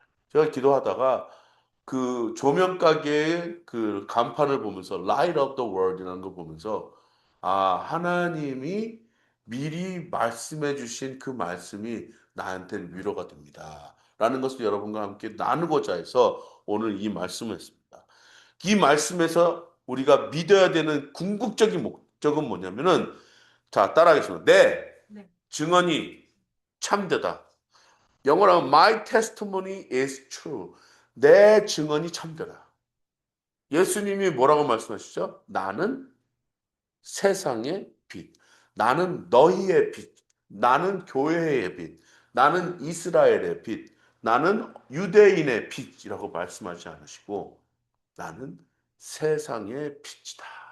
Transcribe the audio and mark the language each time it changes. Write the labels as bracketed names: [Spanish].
[Korean] 제가 기도하다가 그 조명 가게의 그 간판을 보면서 Light of the World이라는 거 보면서 아, 하나님이 미리 말씀해 주신 그 말씀이 나한테는 위로가 됩니다. 라는 것을 여러분과 함께 나누고자 해서 오늘 이 말씀을 했습니다. 이 말씀에서 우리가 믿어야 되는 궁극적인 목적은 뭐냐면은 자, 따라하겠습니다. 내 증언이 참되다. 영어로 하면 [English] My testimony is true. [Korean] 내 증언이 참되다. 예수님이 뭐라고 말씀하시죠? 나는 세상의 빛. 나는 너희의 빛. 나는 교회의 빛. 나는 이스라엘의 빛. 나는 유대인의 빛이라고 말씀하지 않으시고 나는 세상의 빛이다.